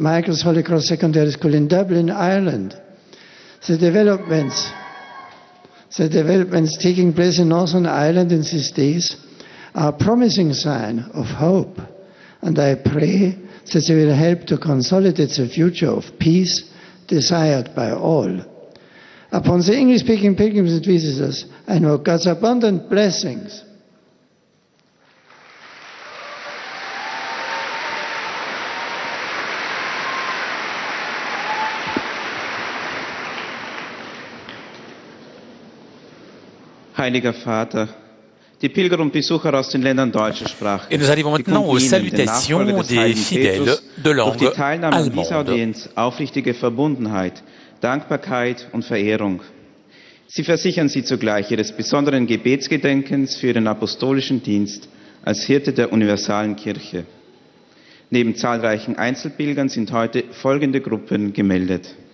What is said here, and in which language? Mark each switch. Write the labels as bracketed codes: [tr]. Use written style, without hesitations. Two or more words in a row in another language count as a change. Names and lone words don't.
[en] Michael's Holy Cross Secondary School in Dublin, Ireland. The developments taking place in Northern Ireland in these days are a promising sign of hope, and I pray that they will help to consolidate the future of peace desired by all. Upon the English-speaking pilgrims and visitors, I know God's abundant blessings. [de] Heiliger Vater, die Pilger und Besucher aus den Ländern deutscher Sprache. [fr] Et nous arrivons maintenant aux salutations des fidèles de langue [de] durch die Teilnahme an dieser [fr] allemande. [de] Audienz aufrichtige Verbundenheit, Dankbarkeit und Verehrung. Sie versichern Sie zugleich Ihres besonderen Gebetsgedenkens für Ihren apostolischen Dienst als Hirte der universalen Kirche. Neben zahlreichen Einzelpilgern sind heute folgende Gruppen gemeldet.